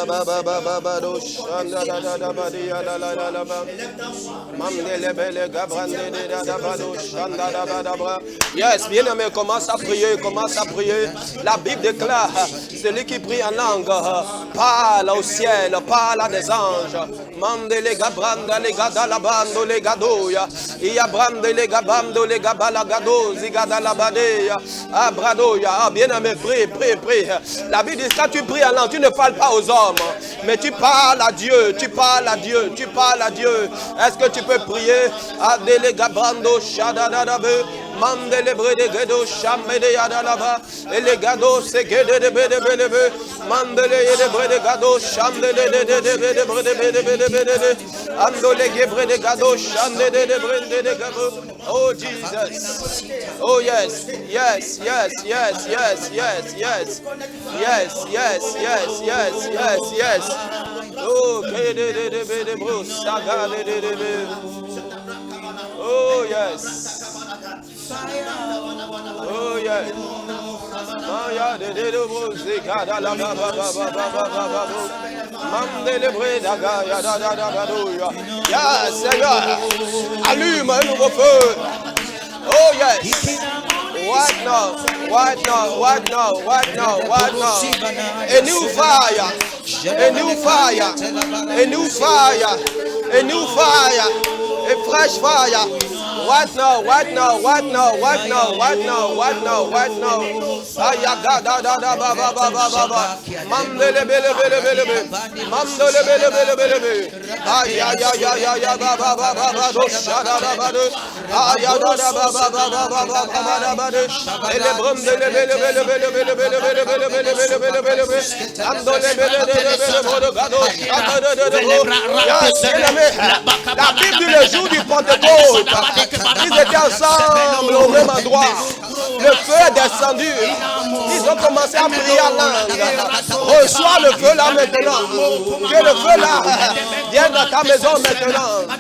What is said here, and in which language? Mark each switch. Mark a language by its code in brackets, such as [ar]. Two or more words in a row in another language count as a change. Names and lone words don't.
[fr] Élève ta voix. Yes, bien aimé, commence à prier, commence à prier. La Bible déclare, celui qui prie en langue parle au ciel, parle à des anges. Mande les gabranda, les gadalabando, les gadoya. Ia brande les gabando, les gabalagado, zigadalabadeya. Abradoya. Bien aimé, prie, prie, prie. La Bible dit, quand tu pries en langue, tu ne parles pas aux hommes, mais tu parles à Dieu, tu parles à Dieu, tu parles à Dieu. Est-ce que tu peux prier? Adele gabrando, shadadadabe. Mandele brede gedo chamede yadalaba. Ele gado se gede de bede bede be. Mandele yede brede gado chamede de brede bede bede bede. Andole gebre de gado chamede de brede de gabo. [en] Oh Jesus. Oh yes. Yes, yes, yes, yes, yes, yes. Yes, yes, yes, yes, yes, yes. Oh gede de bede bro. Saga de be. Oh yes. Oh yes. Maya de bro. Zigada la ba ba ba ba ba ba ba. Mandele breda ga ya da da da ba do ya. [fr] Yes, Seigneur. Allume un nouveau feu. [en] Oh yes. What now? What now? What now? What now? What now? A new fire. A new fire. A new fire. A new fire. A fresh fire. What now? What now? What now? What now? What now? What now? What now? Ayaga da da da ba ba ba ba ba ba. Mamdele bele bele bele bele. Mamdele bele bele bele bele. Aya ya ya ya ya ba ba ba ba ba do shada da ba do. Aya da da ba ba ba ba ba ba ba da ba do. Ele bromdele bele bele bele bele bele bele bele bele bele bele bele bele. Amdole bele bele bele bele gado shada da da da. [fr] La Bible dit le jour du Pentecôte. Ils étaient ensemble au même endroit. Le feu est descendu. Ils ont commencé à prier en langue. Reçois le feu là maintenant. Que le feu là vienne dans ta maison maintenant.